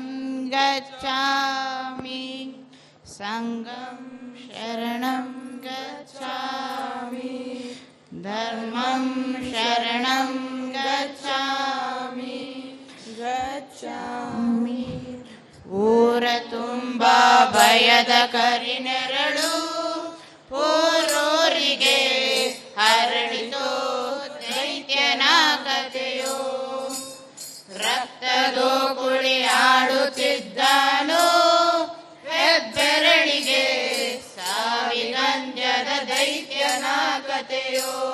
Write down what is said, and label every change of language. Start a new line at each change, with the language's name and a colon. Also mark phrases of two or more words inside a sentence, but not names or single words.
Pali: गच्छामि, संघं शरणं गच्छामि, धर्मं शरणं गच्छामि गच्छामि.
Kannada: ಊರ ತುಂಬ ಭಯದ ಕರಿನೆರಳು ಊರೂರಿಗೆ ಹರಡಿತು ದೈತ್ಯನ ಕಥೆಯೋ. ರಕ್ತ ರಕ್ತದೋ ಕುಳಿ ಆಡುತ್ತಿದ್ದನು ಹೆಬ್ಬೆರಳಿಗೆ ಸಾವಿಗಂಜದ ದೈತ್ಯನ ಕಥೆಯೋ.